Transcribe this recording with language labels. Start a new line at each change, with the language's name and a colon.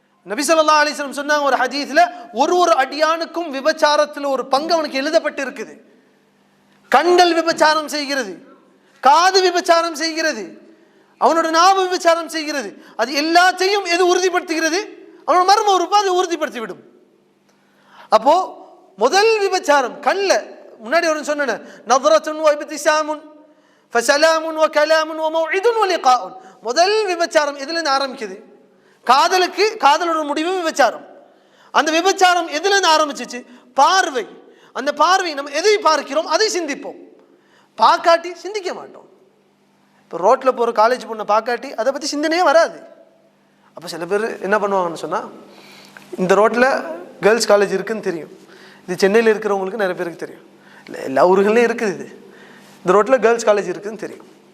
Tamil: நபி ஸல்லல்லாஹு அலைஹி வஸல்லம் சொன்னாங்க ஒரு ஹதீஸ்ல, ஒரு அடியானுக்கும் விபச்சாரத்தில் ஒரு பங்கு அவனுக்கு எழுதப்பட்டு இருக்குது. கண்கள் விபச்சாரம் செய்கிறது, காது விபச்சாரம் செய்கிறது, அவனோட நாவு விபச்சாரம் செய்கிறது. அது எல்லாத்தையும் எது உறுதிப்படுத்துகிறது? அவனோட மர்ம உறுப்பு அதை உறுதிப்படுத்தி விடும். அப்போ முதல் விபச்சாரம் கண்ணில். முன்னாடி ஒரு சொன்னேன்,
Arabic: நظرة وابتسام فسلام وكلام وموعد ولقاء.
Tamil: முதல் விபச்சாரம் எதுலேருந்து ஆரம்பிக்குது? காதலோட முடிவு விபச்சாரம். அந்த விபச்சாரம் எதுலேருந்து ஆரம்பிச்சிச்சு? பார்வை. அந்த பார்வை, நம்ம எதை பார்க்கிறோம் அதை சிந்திப்போம், பார்க்காட்டி சிந்திக்க மாட்டோம். இப்போ ரோட்டில் போகிற காலேஜ் பொண்ணை பார்க்காட்டி அதை பற்றி சிந்தனையே வராது. அப்போ சில பேர் என்ன பண்ணுவாங்கன்னு சொன்னால், இந்த ரோட்டில் கேர்ள்ஸ் காலேஜ் இருக்குதுன்னு தெரியும், இது சென்னையில் இருக்கிறவங்களுக்கு நிறைய பேருக்கு தெரியும், இல்லை எல்லா ஊர்கள்லேயும் இருக்குது, இது இந்த ரோட்டில் கேர்ள்ஸ் காலேஜ் இருக்குதுன்னு தெரியும்.